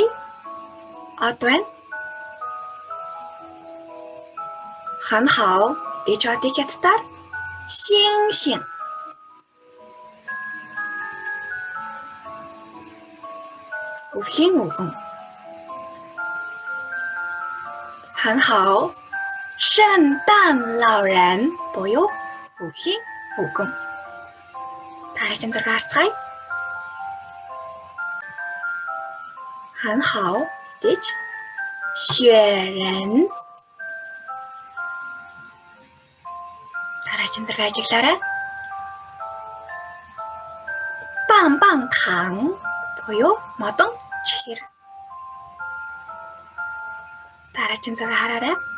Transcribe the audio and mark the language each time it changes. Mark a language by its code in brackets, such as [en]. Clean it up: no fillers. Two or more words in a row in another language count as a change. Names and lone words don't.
[mn] Од байна. [zh] 很好 [mn] мэдээж одыг хятадаар 星星 Өвлийн үгэн. [zh] 很好 [mn] 圣诞老人 буюу өвлийн үгэн. Дараагийн зургийг харцгаая. [zh] 很好 [mn] мэдээж 雪人. Дараагийн зургийг ажиглаарай. 棒棒糖 буюу модон чихэр. Дараагийн зургийг хараарай.